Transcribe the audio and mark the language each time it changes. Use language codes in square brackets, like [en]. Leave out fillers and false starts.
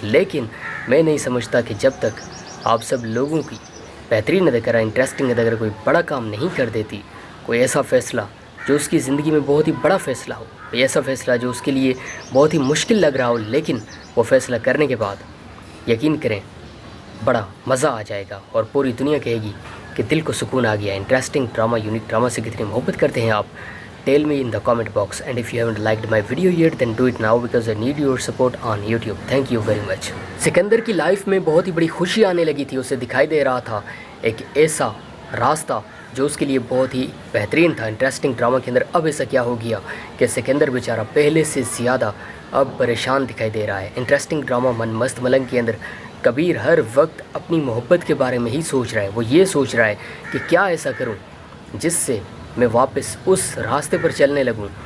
[hi] लेकिन मैं नहीं समझता कि जब तक आप सब लोगों की बेहतरीन अदाकारा इंटरेस्टिंग अगर कोई बड़ा काम नहीं कर देती, कोई ऐसा फ़ैसला जो उसकी ज़िंदगी में बहुत ही बड़ा फ़ैसला हो, कोई ऐसा फ़ैसला जो उसके लिए बहुत ही मुश्किल लग रहा हो, लेकिन वो फ़ैसला करने के बाद यकीन करें बड़ा मज़ा आ जाएगा और पूरी दुनिया कहेगी कि दिल को सुकून आ गया। इंटरेस्टिंग ड्रामा, यूनिक ड्रामा से कितनी मोहब्बत करते हैं आप? [en] Tell me in the comment box, and if you haven't liked my video yet then do it now because I need your support on YouTube. Thank you very much. [hi] Sikandar की life में बहुत ही बड़ी खुशी आने लगी थी। उसे दिखाई दे रहा था एक ऐसा रास्ता जो उसके लिए बहुत ही बेहतरीन था। इंटरेस्टिंग ड्रामा के अंदर अब ऐसा क्या हो गया कि सिकंदर बेचारा पहले से ज़्यादा अब परेशान दिखाई दे रहा है। इंटरेस्टिंग ड्रामा मन मस्त मलंग के अंदर कबीर हर वक्त अपनी मोहब्बत के बारे में ही सोच रहा है। वो ये सोच रहा है कि क्या ऐसा करूं जिससे मैं वापस उस रास्ते पर चलने लगूं।